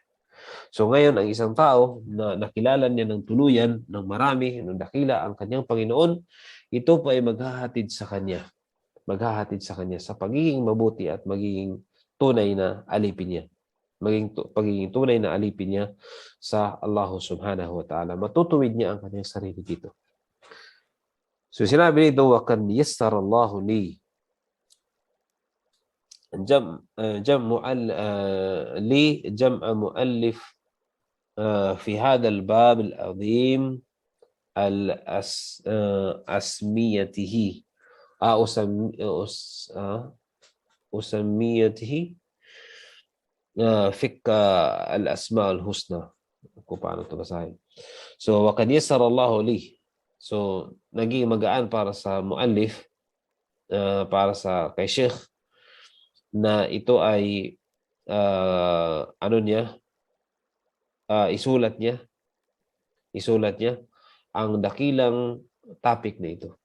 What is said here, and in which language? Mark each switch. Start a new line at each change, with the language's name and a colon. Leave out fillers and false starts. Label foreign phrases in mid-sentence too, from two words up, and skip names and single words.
Filipino: So ngayon, ang isang tao na nakilala niya ng tuluyan, ng marami, ng dakila ang kanyang Panginoon, ito po ay maghahatid sa Kanya sa pagiging mabuti at magiging tunay na alipin niya. Pagiging tunay na alipin niya sa Allah
Arabic: سبحانه وتعالى.
Filipino: Matutuwid niya ang kanyang sarili dito. So sinabi nito,
Arabic: وَقَدْ يَسَّرَ اللَّهُ لِي جمع مؤلف في هذا الباب العظيم أسميته أسميته فك الأسماء الحسنى.
Filipino: Kung paano ito basahin. So,
Arabic: وَقَدْ يَسَّرَ اللَّهُ لِي.
Filipino: So, naging magaan para sa muallif, para sa kay Sheikh, na ito ay isulat niya ang dakilang topic na ito.